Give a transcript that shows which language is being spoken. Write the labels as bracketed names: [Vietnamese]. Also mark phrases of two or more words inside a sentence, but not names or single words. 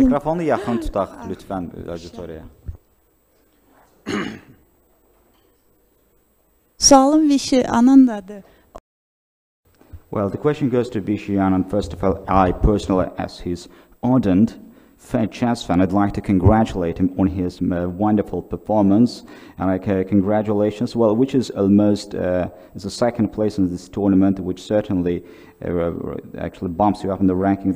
[Azerbaijani] Mikrofonu yaxın tutaq lütfən auditoriyaya. Sualım Vishy Anand'adır. [English] Well, the question goes to Vishy Anand. First of all, I personally, as his ardent chess fan, I'd like to congratulate him on his wonderful performance. And congratulations, well, which is almost is the second place in this tournament, which certainly actually bumps you up in the ranking.